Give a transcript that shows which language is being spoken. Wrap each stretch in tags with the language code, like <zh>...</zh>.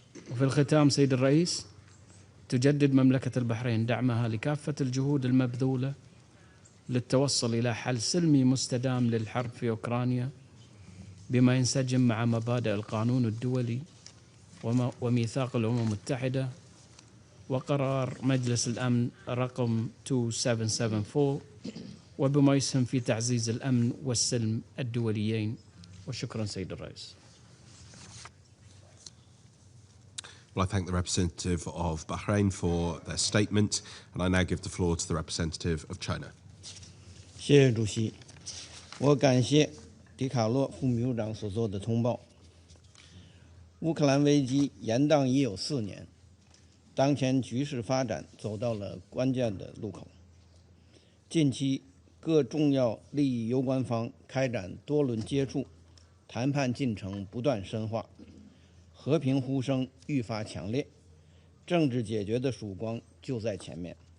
<ar>وفي الختام سيد الرئيس، تجدد مملكة البحرين دعمها لكافة الجهود المبذولة للتوصل إلى حل سلمي مستدام للحرب في أوكرانيا بما ينسجم مع مبادئ القانون الدولي وميثاق الأمم المتحدة وقرار مجلس الأمن رقم 2774 وبما يسهم في تعزيز الأمن والسلم الدوليين. وشكرا سيد الرئيس.</ar> <en>Well, I thank the representative of Bahrain for their statement, and I now give the floor to the representative of China.</en> <zh>谢谢主席，我感谢迪卡洛副秘书长所做的通报。乌克兰危机延宕已有4年，当前局势发展走到了关键的路口。近期，各重要利益攸关方开展多轮接触，谈判进程不断深化，和平呼声愈发强烈，政治解决的曙光就在前面。</zh>